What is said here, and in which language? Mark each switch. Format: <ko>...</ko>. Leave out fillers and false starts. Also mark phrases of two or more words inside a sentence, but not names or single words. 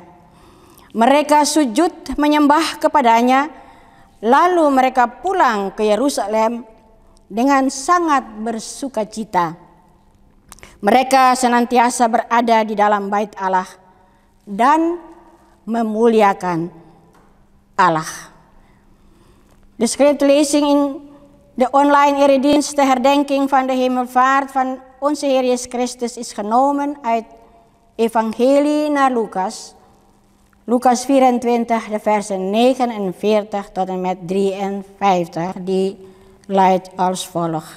<id>Mereka sujud menyembah kepadanya, lalu mereka pulang ke Yerusalem dengan sangat bersukacita. Mereka senantiasa berada di dalam bait Allah dan memuliakan Allah.</id> <nl>De schriftlezing in de online eredienst ter herdenking van de hemelvaart van onze Heer Jezus Christus is genomen uit Evangelie naar Lucas. Lucas 24, de versen 49 tot en met 53, die luidt als volgt.</nl>